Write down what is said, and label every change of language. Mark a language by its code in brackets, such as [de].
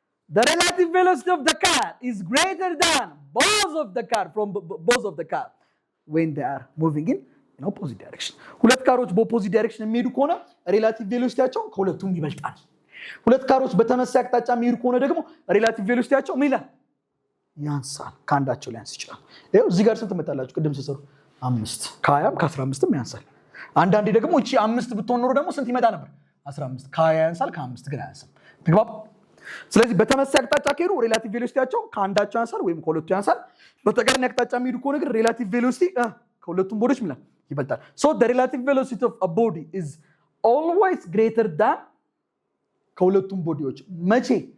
[en] The relative velocity of the car is greater than both of the car when they are moving in opposite direction. [am] ሁለት ካሮች በኦፖዚት ዳይሬክሽን የሚሄዱ ከሆነ ሪላቲቭ ቬሎሲቲያቸው ከሁለቱም ይበልጣል። ሁለት ካሮች በተመሳሳይ አቅጣጫ የሚሄዱ ከሆነ ደግሞ ሪላቲቭ ቬሎሲቲያቸው ምን ይላል? ያንሳል። ከአንዳቸው ሊያንስ ይችላል። ይኸው እዚህ ጋር ስንት መጣላችሁ? ቅድም ሲሰሩ 5 ከ20 ከ15ም ያንሳል። አንዳንዴ ደግሞ እቺ 5 ብትሆን ኖሮ ደግሞ ስንት ይመጣ ነበር? 15 ከ20 ያንሳል፣ ከ5 ግን አያንስም። ተግባባ? ስለዚህ በተመሳሳይ አቅጣጫ ከሄዱ ሪላቲቭ ቬሎሲቲያቸው ከአንዳቸው ያንሳል ወይም ከሁለቱ ያንሳል። በተቃራኒ አቅጣጫ የሚሄዱ ከሆነ ግን ሪላቲቭ ቬሎሲቲ ከሁለቱም ቦዲዎች ምን ይበልጣል? [en] so the relative velocity of a body is always greater than [am] ከሁለቱም ቦዲዎች መቼ?